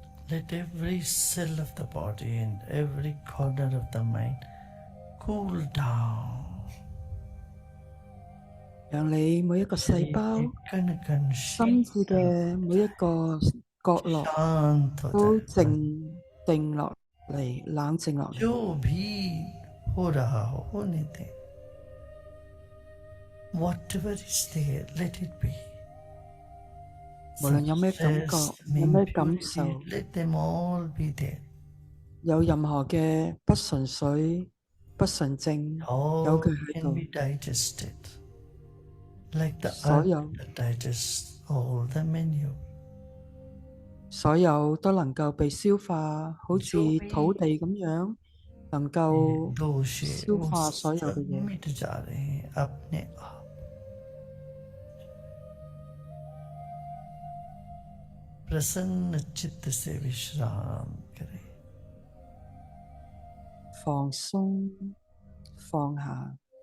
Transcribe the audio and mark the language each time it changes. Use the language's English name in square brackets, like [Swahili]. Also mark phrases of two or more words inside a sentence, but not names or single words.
[English] Let every cell of the body and every corner of the mind cool down. [Cantonese] 讓你每一個細 [Hindi] शरीर [Cantonese] 胞、 [Hindi] के कण कण [Cantonese] 心智 [Hindi] शीतल [Cantonese] 嘅每一個角落 [Hindi] शांत हो [Cantonese] 都 [Hindi] जाए। [Cantonese] 靜定落嚟，冷靜落嚟。 [Hindi] जो भी हो रहा हो होने दे। [English] Whatever is there, let it be. [Cantonese] 無論有咩感覺、 [English] Success, [Cantonese] 有咩感受， [English] impurity, let them all be there. [Cantonese] 有任何嘅不純粹、不純正，有 [English] All [Cantonese] 佢喺 [English] can [Cantonese] 度。 [English] be digested. Like the [Cantonese] 所 [English] earth [Cantonese] 有 [English] that digests all the menu. [Cantonese] 所有都能夠被消化，好似 [Hindi] जो भी [Cantonese] 土地咁樣，能夠 [Hindi] दोष है [Cantonese] 消 [Hindi] वो [Cantonese] 化所有 [Hindi] सब [Cantonese] 嘅嘢。 [Hindi] मिट जा रहे हैं अपने आप। प्रसन्न चित्त से विश्राम करें। [Cantonese] 放鬆，放下，